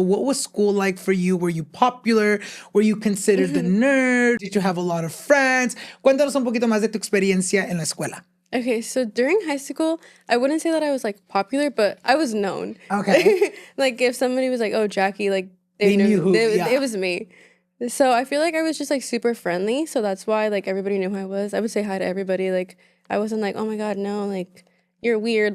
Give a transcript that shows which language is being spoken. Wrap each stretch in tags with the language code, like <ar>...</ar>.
<en>What was school like for you? Were you popular? Were you considered the nerd? Did you have a lot of friends?</en> <es>Cuéntanos un poquito más de tu experiencia en la escuela.</es> <en>Okay, so during high school, I wouldn't say that I was like popular, but I was known. Okay. Like if somebody was like, oh, Jackie, like they knew who, it was me. So I feel like I was just like super friendly. So that's why like everybody knew who I was. I would say hi to everybody. Like I wasn't like, oh my God, no, like you're weird.</en>